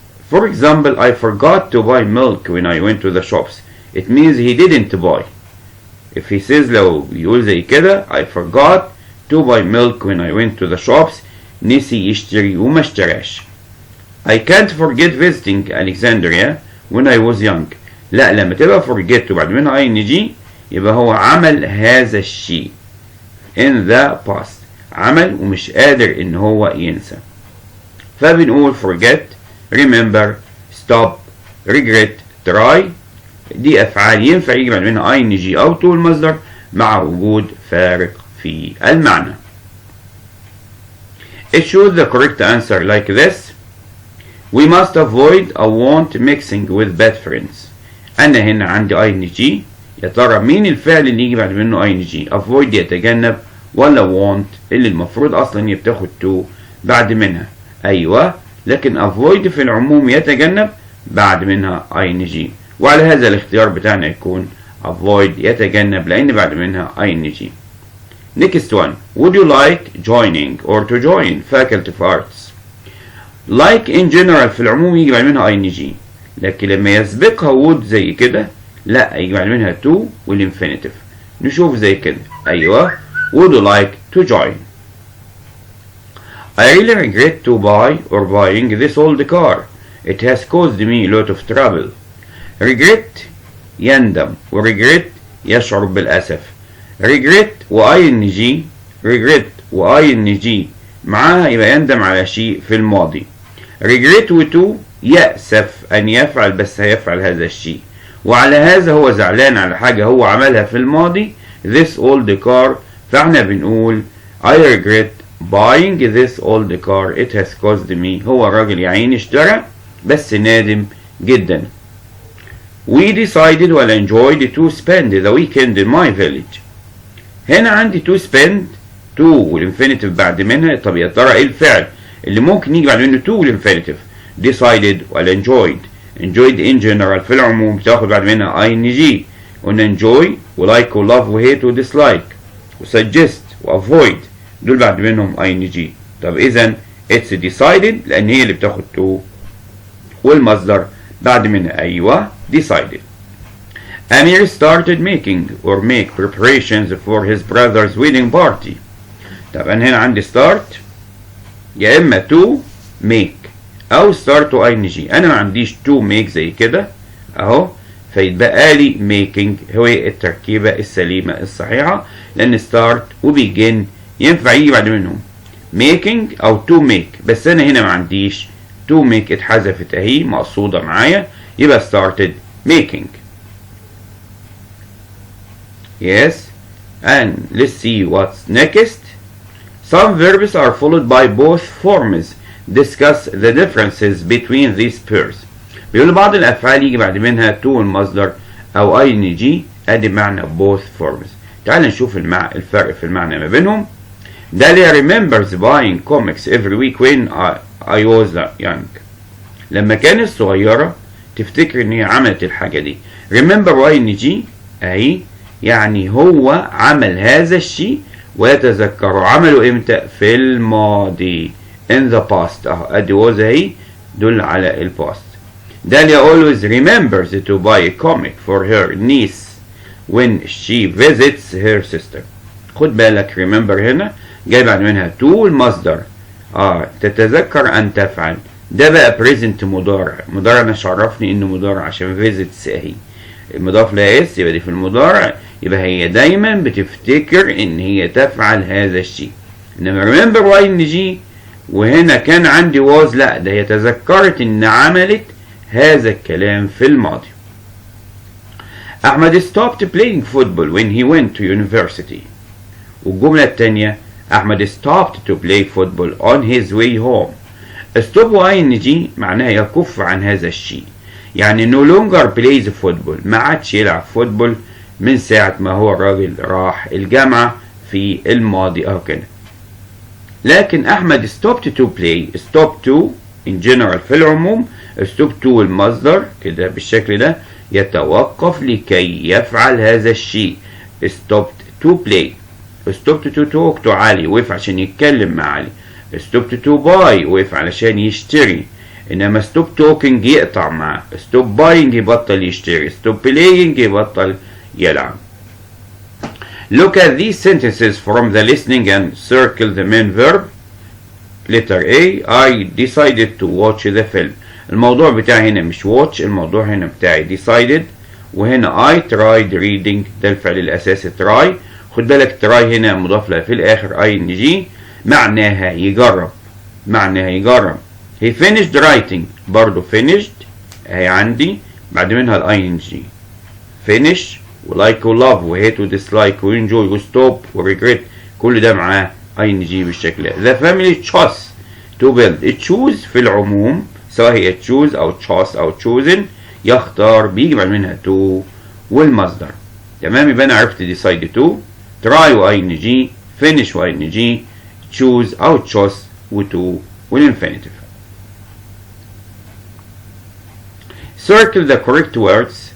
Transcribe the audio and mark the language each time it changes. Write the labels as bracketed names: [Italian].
[English] For example, I forgot to buy milk when I went to the shops. It means he didn't buy. If he says [Arabic] لو بيقول زي كده [English] I forgot to buy milk when I went to the shops. [Arabic] نسي يشتري وما اشتراش. [English] I can't forget visiting Alexandria when I was young. [Arabic] لا لما تبقى forget وبعد منها ing يبقى هو عمل هذا الشيء [English] in the past. [Arabic] عمل ومش قادر ان هو ينسى. [English] فبنقول forget, remember, stop, regret, try. [Arabic] دي أفعال ينفع يجي بعد منها ing أو to المصدر مع وجود فارق في المعنى. [English] It shows the correct answer like this. We must avoid a want mixing with bad friends. [Arabic] أنا هنا عندي ing. يا ترى مين الفعل اللي يجي بعد منه ing؟ avoid يتجنب ولا want اللي المفروض أصلا بتاخد to بعد منها؟ أيوة، لكن avoid في العموم يتجنب بعد منها ing. وعلى هذا الاختيار بتاعنا يكون avoid يتجنب لأن بعد منها ing. [English] Next one. Would you like joining or to join faculty of arts? Like in general [Arabic] في العموم يجي بعد منها ing. لكن لما يسبقها would زي كده لا يجي بعد منها to والinfinitive. نشوف زي كده. أيوة. [English] Would you like to join? I really regret to buy or buying this old car. It has caused me a lot of trouble. [Arabic] regret يندم و regret يشعر بالأسف. regret و ing regret و ing معاها يبقى يندم على شيء في الماضي. regret و to يأسف أن يفعل بس هيفعل هذا الشيء، وعلى هذا هو زعلان على حاجة هو عملها في الماضي [English] this old car، [Arabic] فاحنا بنقول [English] I regret buying this old car it has caused me. [Arabic] هو الراجل يا عيني اشترى بس نادم جدا. [English] we decided well enjoyed to spend the weekend in my village. [Arabic] هنا عندي to spend to والinfinitive بعد منها. طب يا ترى ايه الفعل اللي ممكن يجي بعد منه to والinfinitive؟ decided well enjoyed. enjoyed in general في العموم بتاخد بعد منها ing. قلنا enjoy و like و love و hate و dislike و suggest و avoid دول بعد منهم ing. طب اذا it's decided لان هي اللي بتاخد to والمصدر بعد منها ايوه decided. [English] Amir started making or make preparations for his brother's wedding party. [Arabic] طبعا هنا عندي start يا اما to make او start و ing. انا ما عنديش to make زي كده اهو، فيتبقى لي making هو التركيبة السليمة الصحيحة، لان start و begin ينفع يجي بعد منهم making او to make، بس انا هنا ما عنديش to make اتحذفت اهي مقصودة معايا، يبقى started making. [English] Yes, and let's see what's next. Some verbs are followed by both forms. Discuss the differences between these pairs. [Arabic] بيقول بعض الأفعال يجي بعد منها to المصدر أو ing أدي معنى both forms. تعال نشوف الفرق في المعنى ما بينهم. [English] Dalia remembers buying comics every week when I was young. [Arabic] لما كانت صغيرة تفتكر إن هي عملت الحاجة دي. Remember ing أهي يعني هو عمل هذا الشيء ويتذكره. عمله امتى؟ في الماضي [English] in the past [Arabic] اهو ادي was اهي دل على الباست. Dalia always remembers to buy a comic for her niece when she visits her sister. خد بالك remember هنا جاي بعد منها to المصدر تتذكر ان تفعل، ده بقى present مضارع. مضارع انا شرفني انه مضارع عشان visits اهي المضاف لها اس يبقى دي في المضارع، يبقى هي دايما بتفتكر ان هي تفعل هذا الشيء. انما remember ing وهنا كان عندي was لا ده هي تذكرت ان عملت هذا الكلام في الماضي. [English] Ahmed stopped playing football when he went to university. [Arabic] والجملة الثانية [English] Ahmed stopped to play football on his way home. [Arabic] stop ing معناها يكف عن هذا الشيء، يعني [English] no longer plays football [Arabic] ما عادش يلعب فوتبول من ساعة ما هو الراجل راح الجامعة في الماضي أو كده. لكن أحمد stopped to play stop to [English] in general [Arabic] في العموم stop to المصدر كده بالشكل ده يتوقف لكي يفعل هذا الشيء. stopped to play [English] stopped to talk to [Arabic] علي وقف عشان يتكلم مع علي. stopped to buy وقف علشان يشتري. إنما stop talking يقطع معاه. stop buying يبطل يشتري. stop playing يبطل يلعب. [English] Look at these sentences from the listening and circle the main verb. Letter A I decided to watch the film. [Arabic] الموضوع بتاعي هنا مش watch، الموضوع هنا بتاعي decided، وهنا [English] I tried reading [Arabic] ده الفعل الأساسي try. خد بالك try هنا مضاف لها في الآخر ing معناها يجرب، معناها يجرب. [English] He finished writing [Arabic] برضو finished اهي عندي بعد منها ing finish ولايك ولاف وهيت وديسلايك وانجوي وستوب وريجريت كل ده معاه ing بالشكل ده. [English] The family chose to build. [Arabic] choose في العموم سواء هي choose او chose او chosen يختار بيجي بعد منها to والمصدر. تمام يبقى انا عرفت decide to try و ing finish و ing choose او chose و to والinfinitive. [English] Circle the correct words.